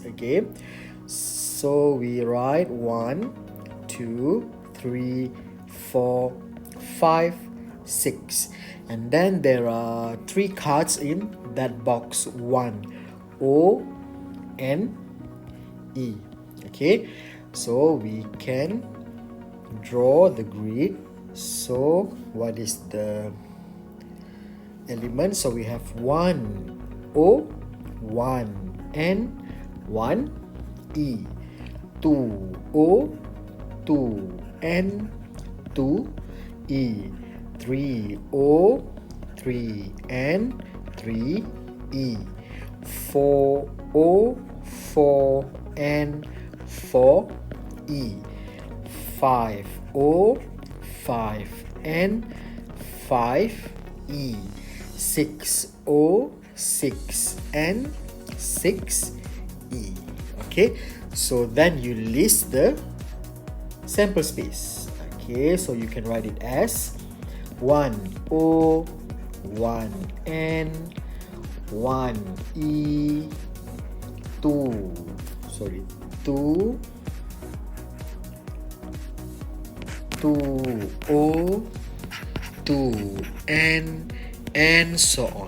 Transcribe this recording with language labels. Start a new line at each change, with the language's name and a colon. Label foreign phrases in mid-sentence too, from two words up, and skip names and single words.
English: Okay, so we write 1, 2, 3, 4, 5, 6, and then there are 3 cards in that box: 1, O, N, E. Okay, so we can draw the grid. So what is the element? So we have 1 O, 1 N, 1 E, 2 O, 2 N, 2 E, 3 O, 3 N, 3 E, 4 O, 4 N, 4 E, 5 O, 5 N, 5 E, 6 O, 6 N, 6 E. Okay, so then you list the sample space. Okay, so you can write it as 1 O, 1 N, 1 E, 2 O, 2 N, and so on.